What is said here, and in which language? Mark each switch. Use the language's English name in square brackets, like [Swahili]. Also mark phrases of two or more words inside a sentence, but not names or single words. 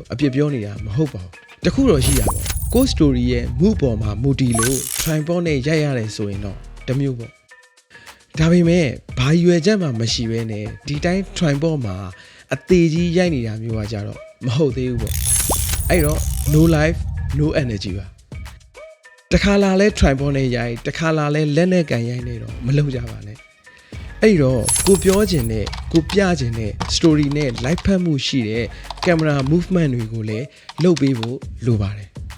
[Burmese] အပြစ်ပြောနေတာမဟုတ်ပါဘူးတခုတော့ရှိရပါကို story ရဲ့ mood ပေါ်မှာမူတည်လို့ tripod နဲ့ရိုက်ရတယ်ဆိုရင်တော့တ မျိုးပေါ့ဒါပေမဲ့ဘာရွယ်ချက်မှမရှိဘဲနဲ့ဒီတိုင်း tripod မှာအသေးကြီးရိုက်နေတာမျိုးကကြတော့မဟုတ်သေးဘူးပေါ့အဲ့တော့ [English] no life no energy [Burmese] ပါတခါလာလဲ tripod နဲ့ရိုက်တခါလာလဲလက်နဲ့ကန်ရိုက်နေတော့မလုပ်ကြပါနဲ့အဲ့တော့ကိုပြောခြင်းနဲ့ကိုပြခြင်းနဲ့ story နဲ့ live ဖတ်မှုရှိတဲ့ [English] camera movement [Burmese] တွေကိုလည်းလုပ်ပေးဖို့လိုပါတယ်